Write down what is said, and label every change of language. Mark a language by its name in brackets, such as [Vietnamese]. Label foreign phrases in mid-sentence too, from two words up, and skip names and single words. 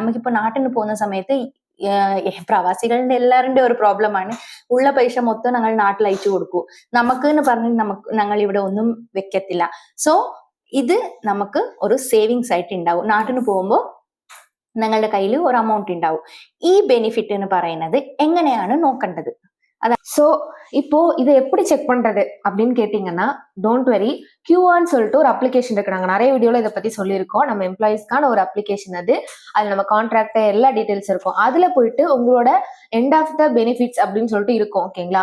[Malayalam] നമുക്കിപ്പോ നാട്ടിന് പോകുന്ന സമയത്ത് പ്രവാസികളുടെ എല്ലാവരുടെ ഒരു പ്രോബ്ലമാണ്, ഉള്ള പൈസ മൊത്തം ഞങ്ങൾ നാട്ടിൽ അയച്ചു കൊടുക്കൂ, നമുക്ക് എന്ന് പറഞ്ഞ് ഞങ്ങൾ ഇവിടെ ഒന്നും വെക്കത്തില്ല. സോ ഇത് നമുക്ക് ഒരു സേവിങ്സ് ആയിട്ട് ഉണ്ടാവും. നാട്ടിന് പോകുമ്പോൾ ഞങ്ങളുടെ കയ്യിൽ ഒരു അമൗണ്ട് ഉണ്ടാവും. ഈ ബെനിഫിറ്റ് എന്ന് പറയുന്നത് എങ്ങനെയാണ് നോക്കേണ്ടത്? [Tamil] ஸோ இப்போ இதை எப்படி செக் பண்றது அப்படின்னு கேட்டீங்கன்னா, [English] don't worry, [Tamil] கியூஆன்னு சொல்லிட்டு ஒரு அப்ளிகேஷன் இருக்கு. நாங்கள் நிறைய வீடியோல இதை பத்தி சொல்லியிருக்கோம். நம்ம எம்ப்ளாயிஸ்க்கான ஒரு அப்ளிகேஷன் அது. அதுல நம்ம கான்ட்ராக்ட் எல்லா டீடைல்ஸ் இருக்கும். அதுல போயிட்டு உங்களோட [English] end of the benefits [Tamil] அப்படின்னு சொல்லிட்டு இருக்கும், ஓகேங்களா?